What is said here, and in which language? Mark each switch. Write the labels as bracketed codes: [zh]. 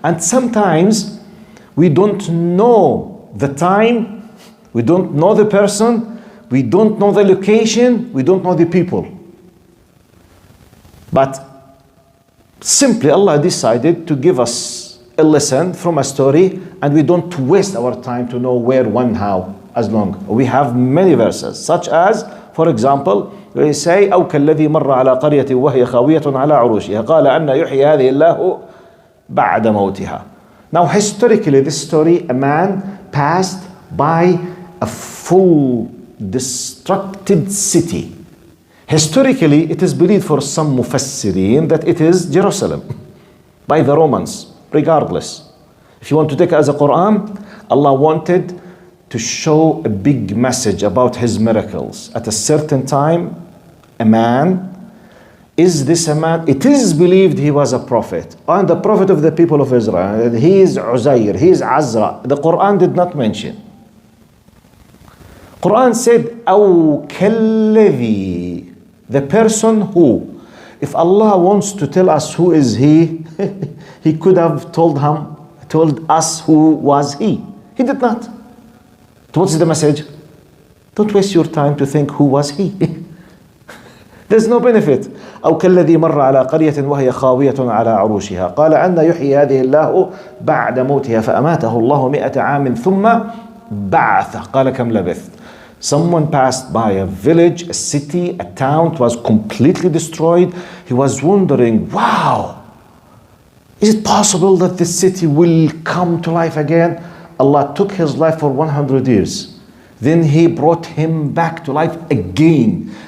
[en] And sometimes we don't know the time, we don't know the person, we don't know the location, we don't know the people. But simply Allah decided to give us a lesson from a story, and we don't waste our time to know where, when, how, as long. We have many verses, such as, for example, we say, [ar] أو كالذي مر على قرية وهي خاوية على عروشها قال أن يحيي هذه الله بعد موتها. [en] Now, historically, this story, a man passed by a full destructed city. Historically, it is believed for some mufassirin that it is Jerusalem by the Romans. Regardless, if you want to take it as a Quran, Allah wanted to show a big message about His miracles. At a certain time, a man, is this a man? It is believed he was a prophet, and the prophet of the people of Israel. He is Uzair, he is Azra. The Quran did not mention. Quran said, [ar] أو كالذي, [en] the person who. If Allah wants to tell us who is He, He could have told us who was He. He did not. So what's the message? Don't waste your time to think who was He. There's no benefit. [ar] أو كالذي مر على قرية وهي خاوية على عروشها قال أن يحيي هذه الله بعد موتها فأماته الله 100 عام ثم بعث قال كم لبثت. [en] Someone passed by a village, a city, a town. It was completely destroyed. He was wondering, wow, is it possible that this city will come to life again? Allah took his life for 100 years. Then He brought him back to life again.